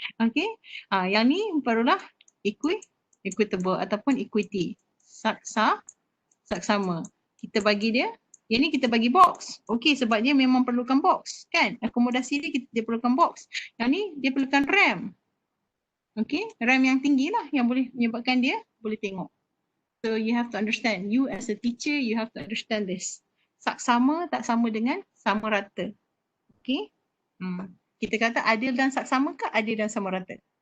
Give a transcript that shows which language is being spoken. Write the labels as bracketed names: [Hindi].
[Malay] Okay, yang ni barulah equitable ataupun equity, saksama. Kita bagi dia, yang ni kita bagi box. Okey, sebab dia memang perlukan box kan, akomodasi dia perlukan box. Yang ni dia perlukan RAM. Okey, RAM yang tinggi lah yang boleh menyebabkan dia boleh tengok. [English] So you have to understand, you as a teacher, you have to understand this. [Malay] Saksama tak sama dengan sama rata. [English] Okey. [Malay] Kita kata adil dan saksama ke adil dan sama rata?